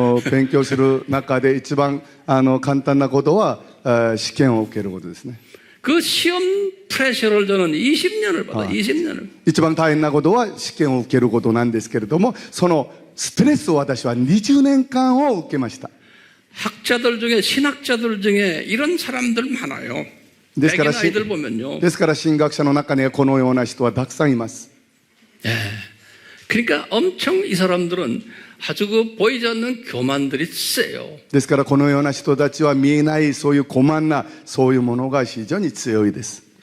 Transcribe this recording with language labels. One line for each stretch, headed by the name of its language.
Japanese: 勉強する中で一番簡単なことは試験を受けることですね。
Korean: 그 시험 프레셔를 저는 20년을 받아, 20년을.
Japanese: 一番大変なことは試験を受けることなんですけれども、そのストレスを私は20年間を受けました。
Korean: 학자들 중에 신학자들 중에 이런 사람들 많아요.
Japanese: ですから
Korean: 백인 아이들 보면요.
Japanese: ですから神学者の中にはこのような人はたくさんいます。
Korean: 예. 그러니까 엄청 이 사람들은 아주 그 보이지 않는 교만들이 세요.
Japanese: ですからこのような人たちは見えないそういう傲慢なそういうものが非常に強いです。